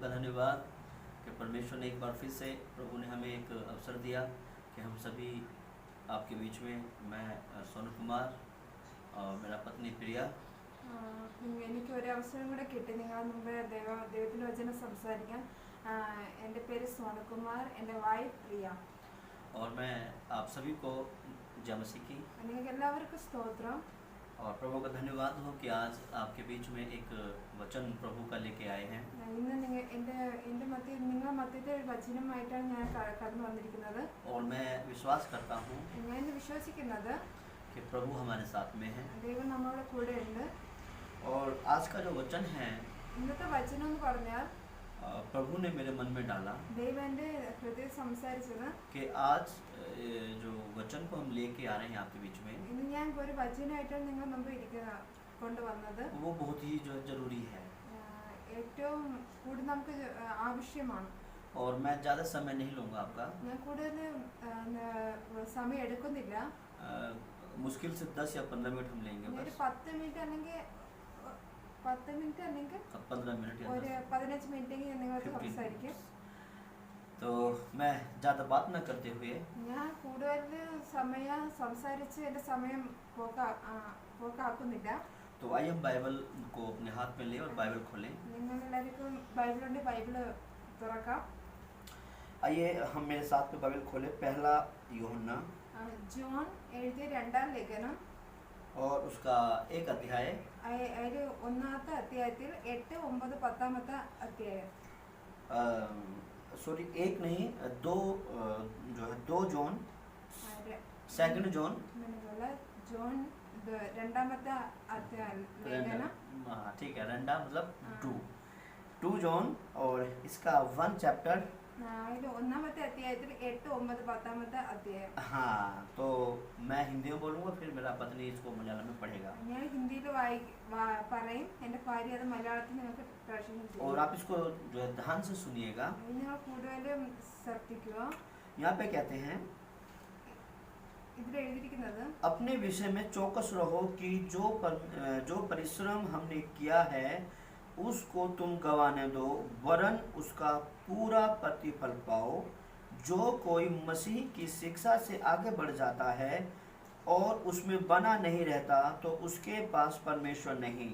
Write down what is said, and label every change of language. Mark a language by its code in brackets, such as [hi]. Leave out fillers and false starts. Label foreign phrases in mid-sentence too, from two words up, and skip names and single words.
[hi] धन्यवाद कि परमेश्वर ने एक बार फिर से प्रभु ने हमें एक अवसर दिया कि हम सभी आपके बीच में मैं सोनू कुमार और मेरा पत्नी प्रिया [ml] എനിക്ക് ഒരു അവസരം കൂടെ കിട്ടി നിങ്ങളുടെ മുമ്പേ ദൈവത്തിൻ്റെ വചനം സംസാരിക്കാൻ. എൻ്റെ പേര് സോനകുമാർ, എൻ്റെ വൈഫ് പ്രിയ. [hi] और मैं आप सभी को जय मसीह की [ml] നിങ്ങൾക്ക് എല്ലാവർക്കും സ്തോത്രം. [hi] और प्रभु का धन्यवाद हो कि आज आपके बीच में एक वचन प्रभु का लेके आए हैं. [ml] ഇന്ന് നിങ്ങളുടെ മധ്യത്തെ ഒരു വചനമായിട്ടാണ് ഞാൻ കടന്നു വന്നിരിക്കുന്നത്. [hi] और मैं विश्वास करता हूँ [ml] ഞാൻ വിശ്വസിക്കുന്നത് [hi] कि प्रभु हमारे साथ में है. [ml] ദൈവം നമ്മുടെ കൂടെ ഉണ്ട്. [hi] और आज का जो वचन है [ml] ഇന്നത്തെ വചനം എന്ന് പറഞ്ഞാൽ [hi] प्रभु ने मेरे मन में डाला [ml] ദൈവം എൻ്റെ ഹൃദയം സംസാരിച്ചത് [hi] कि आज जो वचन को हम लेके आ रहे हैं आपके बीच में [ml] ഇന്ന് ഞാൻ ഒരു വചനമായിട്ടാണ് നിങ്ങൾ മുമ്പ് കൊണ്ടുവന്നത്. [hi] वो बहुत ही जो जरूरी है [ml] ഏറ്റവും കൂടുതൽ നമുക്ക് ആവശ്യമാണ്. [hi] और मैं ज़्यादा समय नहीं लूँगा आपका. [ml] ഞാൻ കൂടുതൽ സമയം എടുക്കുന്നില്ല. [hi] मुश्किल से 10 या 15 मिनट हम लेंगे [ml] ഒരു [hi] बस. [ml] 10 മിനിറ്റ് അല്ലെങ്കിൽ [hi] 15 मिनट या [ml] ഒരു 15 മിനിറ്റെങ്കിലും നിങ്ങൾക്ക് 15 സംസാരിക്കും. [hi] तो मैं ज़्यादा बात न करते हुए [ml] ഞാൻ കൂടുതൽ സമയം സംസാരിച്ച് എൻ്റെ സമയം പോക്കാക്കുന്നില്ല. [hi] तो आइए हम बाइबल को अपने हाथ में लें और बाइबल खोलें. [ml] നിങ്ങളെല്ലാവർക്കും ബൈബിളുണ്ട്, ബൈബിള് തുറക്കാം. [hi] आइए हम मेरे साथ में बाइबल खोलें. पहला यूहन्ना [ml] ജോൺ എഴുതിയ 2-ാം ലേഖനം [hi] और उसका एक अध्याय [ml] അതിൽ 1-ാമത്തെ അധ്യായത്തിൽ 8, 9, 10-ാമത്തെ അധ്യായം. [hi] सॉरी एक नहीं दो जो है 2 जॉन सेकंड जॉन [ml] ജോൺ 2-ാമത്തെ ലേഖനം. [hi] हाँ ठीक है. रंडा मतलब 2 जॉन और इसका 1 चैप्टर. [ml] അതിൽ 1-ാമത്തെ അധ്യായത്തിൽ 8, 9, 10-ാമത്തെ അധ്യായം. [hi] हाँ तो मैं हिंदी में बोलूँगा फिर मेरा पत्नी इसको मलयालम में पढ़ेगा [ml] ഞാൻ ഹിന്ദിയിൽ പറയും, എൻ്റെ ഭാര്യ അത് മലയാളത്തിൽ നിങ്ങൾക്ക് ട്രാൻസ്ലേഷൻ ചെയ്യും. [hi] और आप इसको जो है ध्यान से सुनिएगा. [ml] നിങ്ങൾ കൂടുതലും ശ്രദ്ധിക്കുക. [hi] यहाँ पे कहते हैं [ml] ഇതിൽ എഴുതിയിരിക്കുന്നത് [hi] अपने विषय में चौकस रहो कि जो परिश्रम हमने किया है उसको तुम गवाने दो, वरन उसका पूरा प्रतिफल पाओ. जो कोई मसीह की शिक्षा से आगे बढ़ जाता है और उसमें बना नहीं रहता तो उसके पास परमेश्वर नहीं.